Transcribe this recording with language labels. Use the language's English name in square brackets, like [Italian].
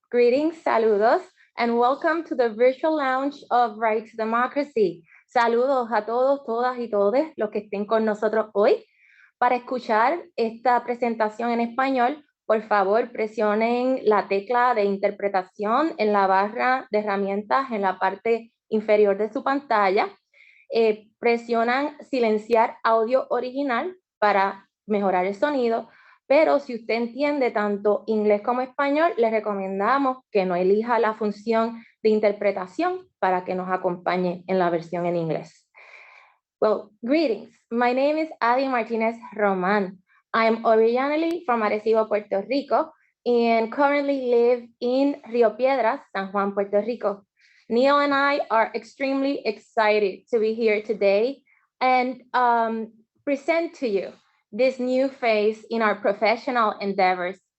[English] Greetings, [Spanish] saludos, [English] and welcome to the virtual launch of Right to Democracy. [Spanish] Saludos a todos, todas y todes los que estén con nosotros hoy. Para escuchar esta presentación en español, por favor, presionen la tecla de interpretación en la barra de herramientas en la parte inferior de su pantalla. Presionan silenciar audio original para mejorar el sonido. Pero si usted entiende tanto inglés como español, les recomendamos que no elija la función de interpretación para que nos acompañe en la versión en inglés. [English] Well, greetings. My name is Adi Martinez Roman. I'm originally from Arecibo, Puerto Rico, and currently live in Rio Piedras, San Juan, Puerto Rico. Neil and I are extremely excited to be here today and present to you this new phase in our professional endeavors.